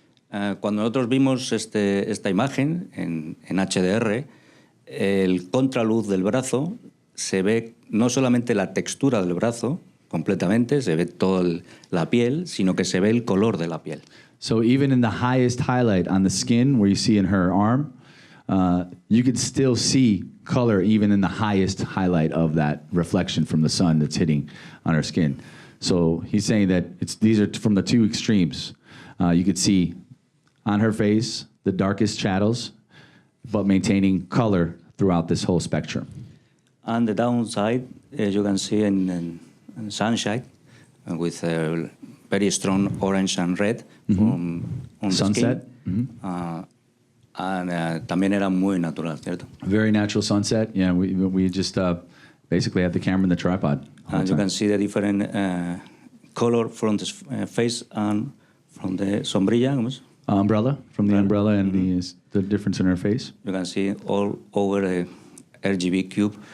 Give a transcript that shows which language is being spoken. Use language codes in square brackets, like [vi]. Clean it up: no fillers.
[es] Cuando nosotros vimos esta imagen en HDR, el contraluz del brazo, se ve no solamente la textura del brazo completamente, se ve toda la piel, sino que se ve el color de la piel. [en] So even in the highest highlight on the skin, where you see in her arm, you could still see color even in the highest highlight of that reflection from the sun that's hitting on her skin. So he's saying that these are from the two extremes. You could see on her face the darkest shadows, but maintaining color throughout this whole spectrum. On the downside, as you can see in sunshine, with a very strong orange and red on the Sunset. skin. [es] También era muy natural, ¿cierto? [en] Very natural sunset. Yeah, we just basically have the camera in the tripod. And you can see the different color from the face and from the sombrilla. Umbrella, from the umbrella and the difference in her face. You can see all over the RGB cube.